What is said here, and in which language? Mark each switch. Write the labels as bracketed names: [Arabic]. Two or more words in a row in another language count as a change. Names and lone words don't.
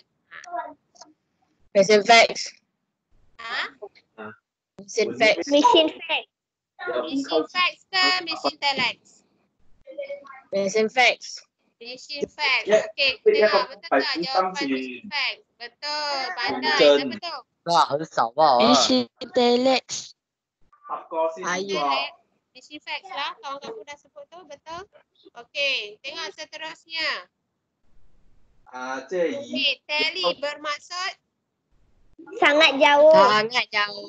[Malay] Mesin fax. Mesin fax. Mesin fax. Mesin fax ke mesin telex? Mesin fax. Mesin fax. Okey, kita tengok betul tak jawapan mesin fax? Betul, pandai. Siapa tu? [Chinese] 那很少吧？ [Malay] Mesin telex. [English] Telex. Missing facts lah. [Malay] Kawan kamu dah sebut tu, betul? Okey, tengok seterusnya. [Chinese] 这一 [Malay] Okey, tally bermaksud Sangat jauh. Sangat jauh.